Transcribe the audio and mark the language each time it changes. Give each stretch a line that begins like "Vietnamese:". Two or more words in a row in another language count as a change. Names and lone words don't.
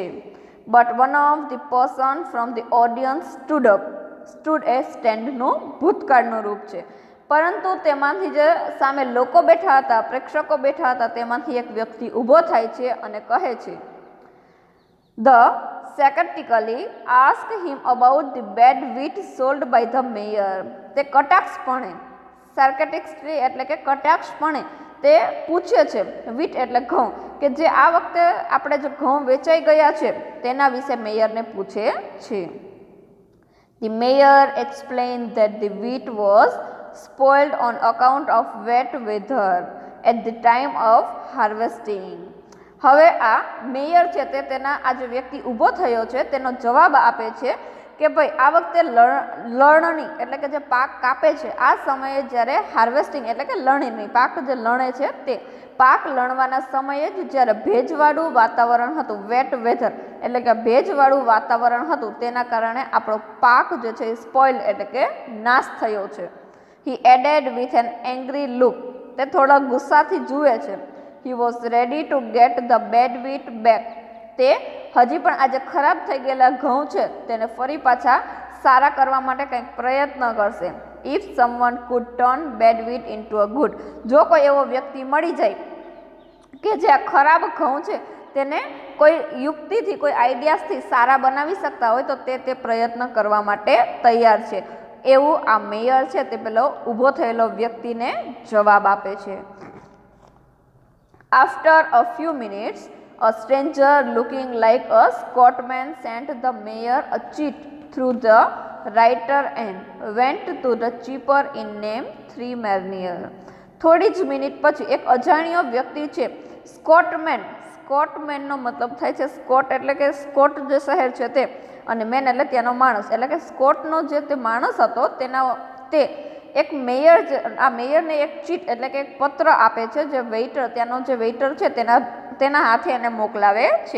English: But one of the person from the audience stood
Gujarati: એ સ્ટેન્ડનું ભૂતકાળનું રૂપ છે, પરંતુ તેમાંથી જે સામે લોકો બેઠા હતા, પ્રેક્ષકો બેઠા હતા, તેમાંથી એક વ્યક્તિ ઊભો થાય છે અને કહે છે,
English: The sarcastically asked him about the bad wheat sold by the mayor.
Gujarati: તે કટાક્ષપણે, sarcastically એટલે કે કટાક્ષપણે તે પૂછે છે, વીટ એટલે ઘઉં, કે જે આ વખતે આપણે જે ઘઉં વેચાઈ ગયા છે તેના વિશે મેયરને પૂછે છે.
English: The mayor explained that the wheat was spoiled on account of wet weather at the time of harvesting.
Gujarati: હવે આ મેયર છે તે તેના આ જે વ્યક્તિ ઊભો થયો છે તેનો જવાબ આપે છે કે ભાઈ આ વખતે લણણી એટલે કે જે પાક કાપે છે આ સમયે જ્યારે હાર્વેસ્ટિંગ એટલે કે લણણી, પાક જે લણે છે તે પાક લણવાના સમયે જ જ્યારે ભેજવાળું વાતાવરણ હતું,
English: wet weather
Gujarati: એટલે કે ભેજવાળું વાતાવરણ હતું, તેના કારણે આપણો પાક જે છે એ સ્પોઇલ એટલે કે નાશ થયો છે.
English: He added with an angry look,
Gujarati: તે થોડા ગુસ્સાથી જુએ છે.
English: He was ready to get the bad wheat back.
Gujarati: તે હજી પણ આજે ખરાબ થઈ ગયેલા ઘઉં છે તેને ફરી પાછા સારા કરવા માટે કંઈક પ્રયત્ન કરશે.
English: If someone could turn bad wheat into a good,
Gujarati: જો કોઈ એવો વ્યક્તિ મળી જાય કે જે આ ખરાબ ઘઉં છે તેને કોઈ યુક્તિથી, કોઈ આઈડિયાસથી સારા બનાવી શકતા હોય તો તે પ્રયત્ન કરવા માટે તૈયાર છે, એવું આ મેયર છે તે પેલો ઊભો થયેલો વ્યક્તિને જવાબ આપે છે.
English: After a few minutes, a stranger looking like a Scotsman sent the mayor a cheat through the writer and went to the cheaper in name 3 Marnier.
Gujarati: થોડી જ મિનિટ પછી એક અજાણ્યો વ્યક્તિ છે, સ્કોટમેનનો મતલબ થાય છે સ્કોટ એટલે કે સ્કોટ જે શહેર છે તે, અને મેન એટલે ત્યાંનો માણસ, એટલે કે સ્કોટનો જે તે માણસ હતો તે એક મેયર, આ મેયરને એક ચીટ એટલે કે એક પત્ર આપે છે, જે વેઇટર, ત્યાંનો જે વેઇટર છે તેના હાથે એને મોકલાવે છે.